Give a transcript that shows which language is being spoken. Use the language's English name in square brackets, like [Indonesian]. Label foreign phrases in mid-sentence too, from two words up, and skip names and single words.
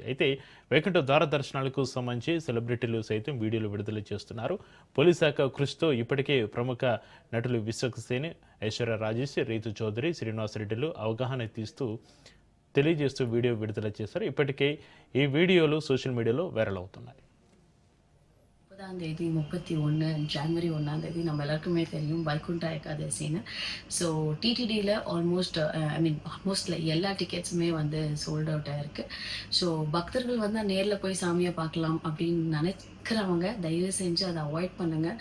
[Telugu] అయితే వైకుంఠ ద్వార దర్శనాలకు సంబంధించి సెలబ్రిటీలు సైతం వీడియోలు విడుదల చేస్తున్నారు. పోలీస్ శాఖ కృషితో ఇప్పటికే ప్రముఖ నటులు విశ్వక్సేన్, ఐశ్వర్య రాజేష్, రీతు చౌదరి, శ్రీనివాసరెడ్డిలు అవగాహన తెలియజేస్తూ వీడియో విడుదల చేశారు. ఇప్పటికే ఈ వీడియోలు [English] social media-lo [Telugu] వైరల్ అవుతున్నాయి. [Tamil] 31 ஜனவரி 1 நம்ம எல்லாருக்குமே தெரியும் வைகுண்ட ஏகாதசின்னு. ஸோ டிடிடியில் ஆல்மோஸ்ட் எல்லா டிக்கெட்ஸுமே வந்து [English] sold out [Tamil] ஆயிருக்கு. ஸோ பக்தர்கள் வந்து நேரில் போய் சாமியை பார்க்கலாம் அப்படின்னு நினைக்கிறவங்க தயவு செஞ்சு அதை அவாய்ட் பண்ணுங்கள்.